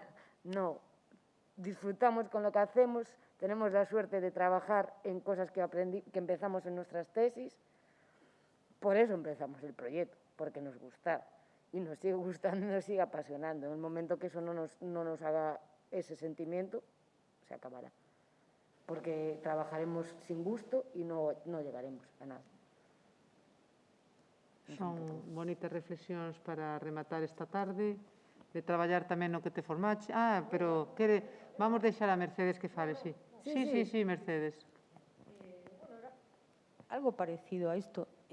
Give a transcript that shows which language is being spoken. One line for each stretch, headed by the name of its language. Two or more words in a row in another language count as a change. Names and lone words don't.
Spanish: No, disfrutamos con lo que hacemos, tenemos la suerte de trabajar en cosas que empezamos en nuestras tesis. Por eso empezamos el proyecto, porque nos gustaba y nos sigue gustando y nos sigue apasionando. En el momento que eso no nos haga ese sentimiento, se acabará. Porque trabajaremos sin gusto y no llegaremos a nada.
Galician: Son bonitas reflexións para rematar esta tarde, de traballar tamén no que te formache. Pero vamos deixar a Mercedes que fale, sí. Sí, Mercedes. Algo parecido a isto.